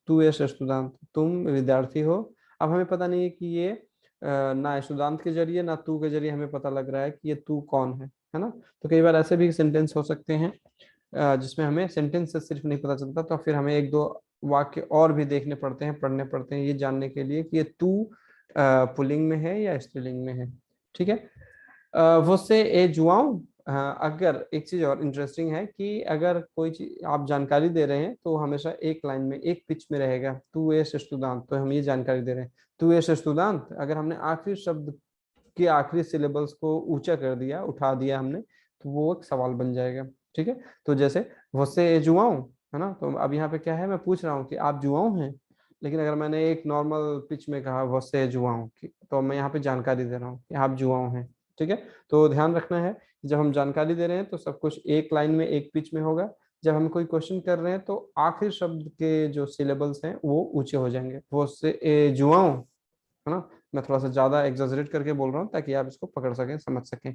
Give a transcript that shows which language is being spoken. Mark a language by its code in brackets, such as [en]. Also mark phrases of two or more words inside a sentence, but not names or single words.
[pt] tu és estudante, [hi] तुम विद्यार्थी हो। अब हमें पता नहीं है कि ये ना स्टूडेंट के जरिए ना तू के जरिए हमें पता लग रहा है कि ये तू कौन है ना। तो कई बार ऐसे भी सेंटेंस हो सकते हैं जिसमें हमें सेंटेंस से सिर्फ नहीं पता चलता, तो फिर हमें एक दो वाक्य और भी देखने पड़ते हैं, पढ़ने पड़ते हैं, ये जानने के लिए कि ये तू पुल्लिंग में है या स्त्रीलिंग में है। ठीक है, [pt] você é João। [hi] अगर एक चीज और इंटरेस्टिंग है कि अगर कोई चीज आप जानकारी दे रहे हैं तो हमेशा एक लाइन में एक पिच में रहेगा, [pt] tu és estudante, [hi] तो हम ये जानकारी दे रहे हैं [pt] tu és estudante. [hi] अगर हमने आखिरी शब्द के आखिरी सिलेबल्स को ऊंचा कर दिया, उठा दिया हमने, तो वो एक सवाल बन जाएगा। ठीक है, तो जैसे [pt] você é João, [hi] है ना, तो अब यहाँ पे क्या है, मैं पूछ रहा हूँ कि आप जुआओं हैं। लेकिन अगर मैंने एक नॉर्मल पिच में कहा [pt] você é João, [hi] तो मैं यहाँ पे जानकारी दे रहा हूँ कि आप जुआओं हैं। ठीक है, तो ध्यान रखना है, जब हम जानकारी दे रहे हैं तो सब कुछ एक लाइन में एक पिच में होगा। जब हम कोई क्वेश्चन कर रहे हैं तो आखिरी शब्द के जो सिलेबल्स हैं वो ऊंचे हो जाएंगे, [pt] você é João, [hi] है ना। मैं थोड़ा सा ज्यादा एग्जैजरेट करके बोल रहा हूँ ताकि आप इसको पकड़ सकें, समझ सकें।